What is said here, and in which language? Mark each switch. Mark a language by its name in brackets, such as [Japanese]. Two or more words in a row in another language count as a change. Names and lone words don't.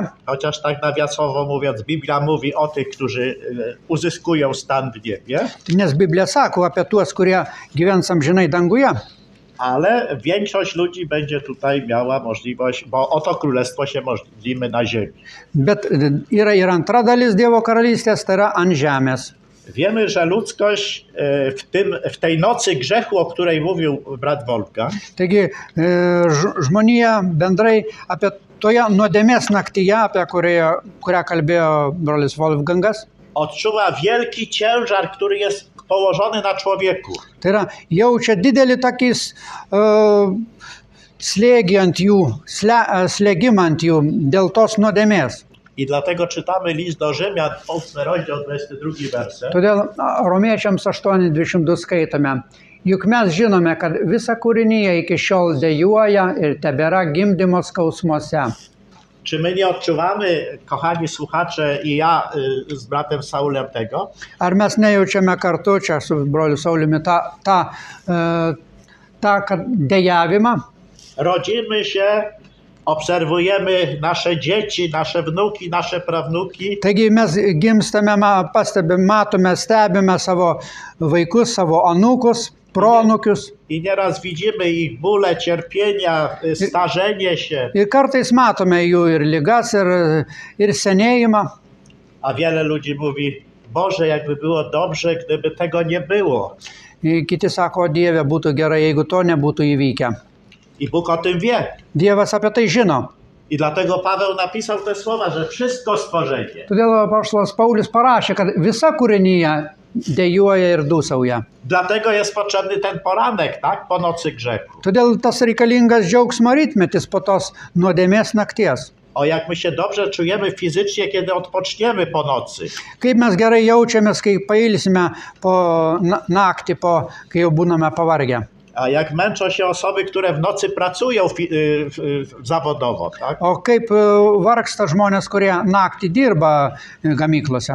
[Polish] chociaż tak nawiasowo mówiąc, Biblia mówi o tych, którzy uzyskują stan w niebie, [Lithuanian] nes Biblija sako apie tuos, kurie gyvens amžinai danguje. [Polish] ale większość ludzi będzie tutaj miała możliwość, bo o to królestwo się modlimy na ziemi. [Lithuanian] Bet yra ir antra dalis Dievo karalystės, tai yra ant žemės. [Polish] Wiemy, że ludzkość w tej nocy grzechu, o której mówił brat Wolfgang, [Lithuanian] Taigi žmonija bendrai apie toje nuodėmės naktyje, apie kurią kalbėjo brolis Wolfgangas, [Polish] odczuwa wielki ciężar, który jest położony na człowieku. [Lithuanian] tai yra jaučia didelį tokį slėgį ant jų, slėgimą ant jų dėl tos nuodėmės. [Polish] I dlatego czytamy list do Rzymian, 8 rozdział, 22 werset. [Lithuanian] Todėl Romiečiams 8:22 skaitome. Juk mes žinome, kad visa kūrinyje iki šiol dejuoja ir tebėra gimdymo skausmuose. [Polish] Czy my nie odczuwamy, kochani słuchacze, i ja z bratem Saulem tego, [Lithuanian] Ar mes nejaučiame kartu čia su broliu Sauliumi tą dejavimą? [Polish] rodzimy się, obserwujemy nasze dzieci, nasze wnuki, nasze prawnuki [Lithuanian] Taigi mes gimstame, pastebime, matome, stebime savo vaikus, savo anūkus, proanūkius. [Polish] i nieraz widzimy ich bóle, cierpienia, starzenie się, [Lithuanian] Ir kartais matome jų ir ligas, ir senėjimą. [Polish] a wiele ludzi mówi, Boże, jakby było dobrze, gdyby tego nie było. [Lithuanian] Kiti sako, o Dieve, būtų gerai, jeigu to nebūtų įvykę. [Polish] I Bóg o tym wie. [Lithuanian] Dievas apie tai žino. [Polish] I dlatego Paweł napisał te słowa, że wszystko stworzenie, [Lithuanian] Todėl apaštalas Paulius parašė, kad visa kūrinyje dejuoja ir dūsauja. [Polish] dlatego jest potrzebny ten poranek, tak, po nocy grzechu. [Lithuanian] Todėl tas reikalingas džiaugsmo rytmetis po tos nuodėmės nakties. [Polish] O jak my się dobrze czujemy fizycznie, kiedy odpoczniemy po nocy. [Lithuanian] Kaip mes gerai jaučiamės, kai pailsime po naktį, kai jau būname pavargę. [Polish] A jak męczą się osoby, które w nocy pracują zawodowo, tak? [Lithuanian] O kaip vargsta žmonės, kurie naktį dirba gamyklose.